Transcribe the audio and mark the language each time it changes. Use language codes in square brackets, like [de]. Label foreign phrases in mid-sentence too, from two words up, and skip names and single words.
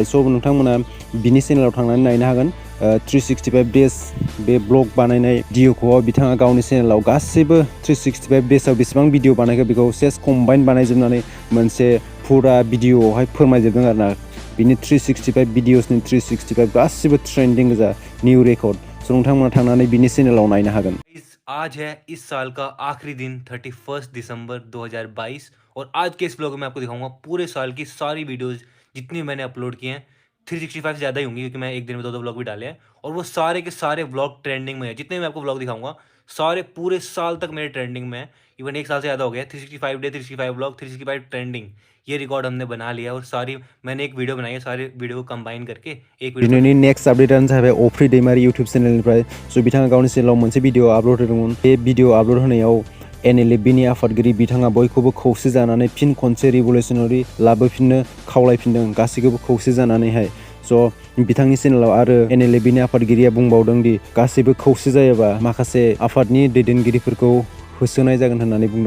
[brx] स' नोंथांमोना बिनि चेनेलाव थांनानै नायनो हागोन। 365 डेज बे ब्लग बानायनाय भिडिअखौ बिथाङा गावनि चेनेलाव गासैबो 365 डेजआव बेसेबां भिडिअ बानायखो बेखौ सेस कम्बाइन बानायजोबनानै मोनसे फुरा भिडिअआवहाय फोरमायजोबदों आरोना। बिनि 365 भिडिअसनि 365 गासिबो ट्रेंडिंग गोजा, [en] new record. [brx] सो नोंथांमोना थांनानै बिनि चेनेलाव नायनो हागोन। [hi] आज है इस साल का आखिरी दिन 31 दिसंबर 2022 और आज के इस ब्लॉग में आपको दिखाऊंगा पूरे साल की सारी वीडियोस जितनी मैंने अपलोड की हैं। 365 से ज़्यादा ही होंगी क्योंकि मैं एक दिन में 2-2 ब्लॉग भी डाले हैं और वो सारे के सारे ब्लॉग ट्रेंडिंग में है। जितने मैं आपको ब्लॉग दिखाऊंगा सारे पूरे साल तक मेरे ट्रेंडिंग में है। इवन एक साल से ज़्यादा हो गया। 365 डे 365 ब्लॉग 365 ट्रेंडिंग, ये रिकॉर्ड हमने बना लिया और सारी मैंने एक वीडियो बनाई है, सारे वीडियो को कंबाइन करके एक वीडियो। [brx] दिनैनि नेक्स्ट आपडेटआनो जाहैबाय अफ्रि दैमारि इउट्युब चेनेलनिफ्राय। स' बिथाङा गावनि चेनेलाव मोनसे भिडिअ आपल'ड होदोंमोन। बे भिडिअ आपल'ड होनायाव NLFBनि आफादगिरि बिथाङा बयखौबो खौसे जानानै फिन खनसे रिभलिउसनारि लाबोफिननो खावलायफिनदों, गासैखौबो खौसे जानानैहाय। स' बिथांनि चेनेलाव आरो NLFBनि आफादगिरिया बुंबावदों दि गासैबो खौसे जायोबा माखासे आफादनि दैदेनगिरिफोरखौ होसोनाय जागोन होननानै बुंदों।